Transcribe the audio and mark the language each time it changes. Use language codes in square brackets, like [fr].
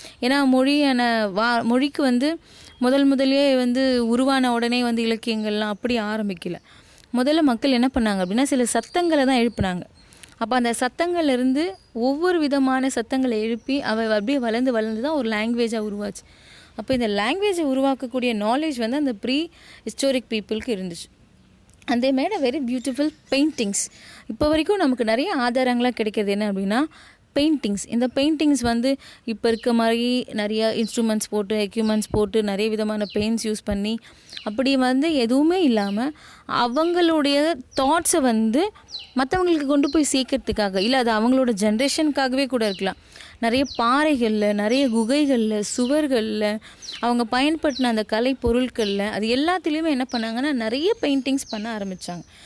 [ta] ஏன்னா மொழிக்கு முதலே உருவான உடனே இலக்கியங்கள்லாம் அப்படி ஆரம்பிக்கல. முதல்ல மக்கள் என்ன பண்ணாங்க அப்படின்னா சில சத்தங்களை தான் எழுப்புனாங்க. அப்போ அந்த சத்தங்கள்லேருந்து ஒவ்வொரு விதமான சத்தங்களை எழுப்பி அப்படியே வளர்ந்து தான் ஒரு லாங்குவேஜாக உருவாச்சு. அப்போ இந்த லாங்குவேஜை உருவாக்கக்கூடிய நாலேஜ் அந்த ப்ரீ ஹிஸ்டாரிக் பீப்புளுக்கு இருந்துச்சு. [en] and they made a very beautiful paintings. [ta] இப்போ வரைக்கும் நமக்கு நிறைய ஆதாரங்களாக கிடைக்கிறது என்ன அப்படின்னா பெயிண்டிங்ஸ். இந்த பெயிண்டிங்ஸ் வந்து இப்போ இருக்க மாதிரி நிறைய இன்ஸ்ட்ருமெண்ட்ஸ் போட்டு எக்யூப்மெண்ட்ஸ் போட்டு நிறைய விதமான பெயிண்ட்ஸ் யூஸ் பண்ணி அப்படி வந்து எதுவுமே இல்லாமல் அவங்களுடைய தாட்ஸை வந்து மற்றவங்களுக்கு கொண்டு போய் சேர்க்கறதுக்காக, இல்லை அது அவங்களோட ஜென்ரேஷனுக்காகவே கூட இருக்கலாம், நிறைய பாறைகளில், நிறைய குகைகளில், சுவர்களில், அவங்க பயன்படுத்தின அந்த கலை பொருட்களில், அது எல்லாத்துலேயுமே என்ன பண்ணாங்கன்னா நிறைய பெயிண்டிங்ஸ் பண்ண ஆரம்பித்தாங்க.